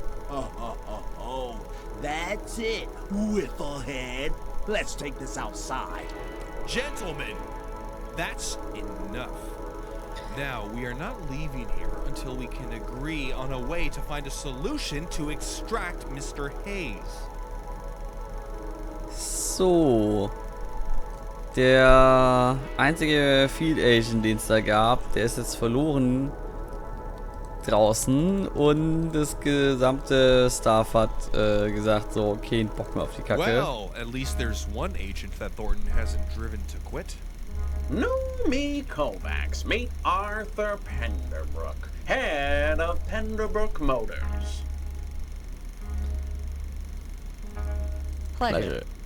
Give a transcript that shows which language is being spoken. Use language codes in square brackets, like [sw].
[en] Oh, that's it, Whifflehead. Let's take this outside. Gentlemen, that's enough. Now, we are not leaving here until we can agree on a way to find a solution to extract Mr. Hayes. So. [de] Der einzige Field Agent, den es da gab, der ist jetzt verloren draußen und das gesamte Staff hat gesagt, so, okay, Bock mehr auf die Kacke. [en] Well, at least there's one agent that Thornton hasn't driven to quit. New me Kovacs, meet Arthur Penderbrook, head of Penderbrook Motors. Pleasure.